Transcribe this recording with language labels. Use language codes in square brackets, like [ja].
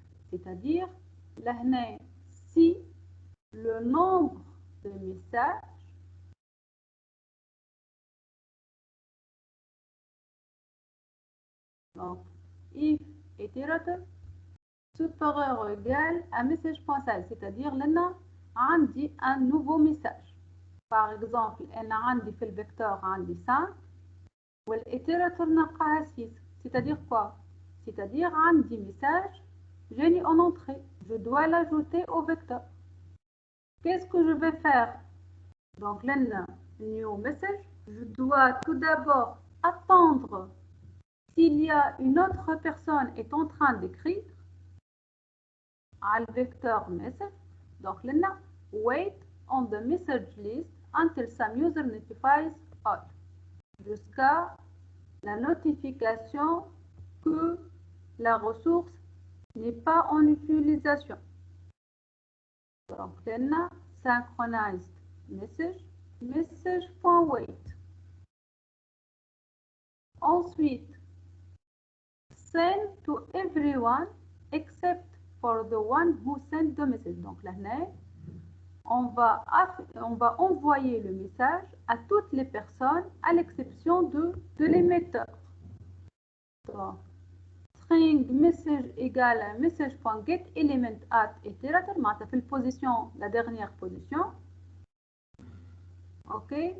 [fr] C'est-à-dire, là, si le nombre de messages donc if itérateur supérieur ou égal à message.size, c'est-à-dire là [ar] عندي [fr] un nouveau message. Par exemple, [ar] أنا عندي في الفecteur عندي 5 والإتيراتور نلقاها 6. [fr] C'est-à-dire quoi? C'est-à-dire [ar] عندي [fr] message جاني en entrée. Je dois l'ajouter au vecteur. Qu'est-ce que je vais faire? Donc là, new message, je dois tout d'abord attendre s'il y a une autre personne est en train d'écrire à le vecteur message. Donc là, [en] wait on the message list until some user notifies all. [fr] Jusqu'à la notification que la ressource n'est pas en utilisation. Donc là, synchronized message, message.wait. Ensuite, [en] send to everyone except for the one who sent the message. [fr] Donc là, on va envoyer le message à toutes les personnes à l'exception de l'émetteur. Donc, string message égale à message.get element at iterator, ça fait la dernière position. Ok.